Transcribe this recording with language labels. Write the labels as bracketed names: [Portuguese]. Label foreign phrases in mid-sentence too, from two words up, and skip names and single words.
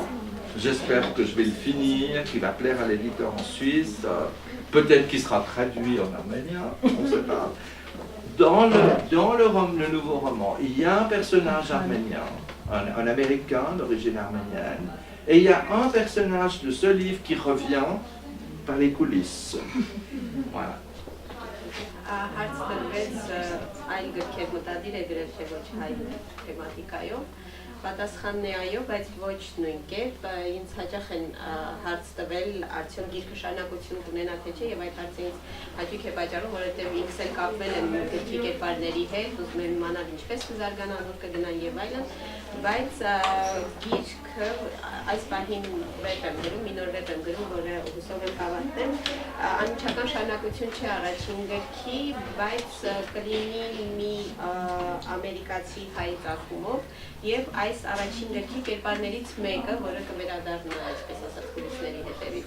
[French] J'espère que je vais le finir, qu'il va plaire à l'éditeur en Suisse, peut-être qu'il sera traduit en arménien, on ne sait pas. Dans le nouveau roman, il y a un personnage arménien, un Américain d'origine arménienne, et il y a un personnage de ce livre qui revient par les coulisses. Voilà. [Armenian] Պատասխանն է այո, բայց ոչ նույն կերպ, ինձ հաճախ են հարց տվել, արդյոք գիրքը շարունակություն կունենա թե չէ, եւ այդ հարցը ինձ հաճույք է պատճառում, որովհետեւ ինքս էլ կապվել եմ գրքի կերպարների հետ, ուզում եմ իմանալ ինչպես կզարգանան, որ կգնան եւ այլն, բայց գիրքը այս պահին վեպ եմ գրում, մի նոր վեպ եմ գրում, որը հուսով եմ կավարտեմ, անմիջական շարունակություն չէ առաջին գրքի, բայց կլինի մի ամերիկացի հայ ծագումով եւ այս առաջին գրքի կերպարներից մեկը, որը կվերադառնա այսպես ասած կուրսների հետևից։